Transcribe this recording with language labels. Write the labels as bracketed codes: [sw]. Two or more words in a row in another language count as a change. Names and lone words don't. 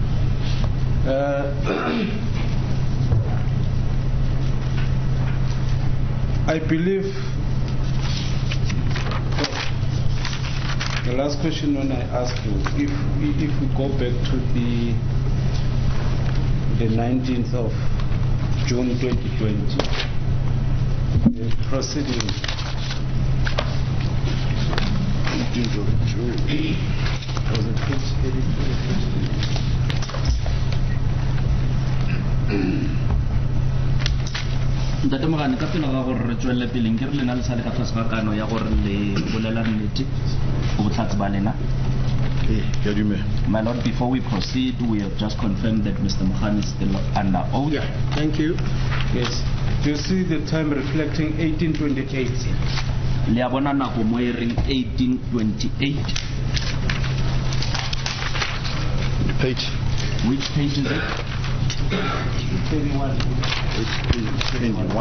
[en] I believe the last question when I asked you, if we go back to the 19th of June 2020, the proceeding was it page 82? [tn] Ntate Mogane ka pele ga gore re tswelle pele ke re lena le sa le ka tlase ga kano ya gore le bolela nnete go botlhatsi ba lena [en] My Lord, before we proceed, we have just confirmed that Mr. Mokhane is still under oath. Yeah, thank you. Yes. Do you see the time reflecting 1828? [st] Liabona nako mo e reng 1828. [en] Page. Which page is it? 21. 31.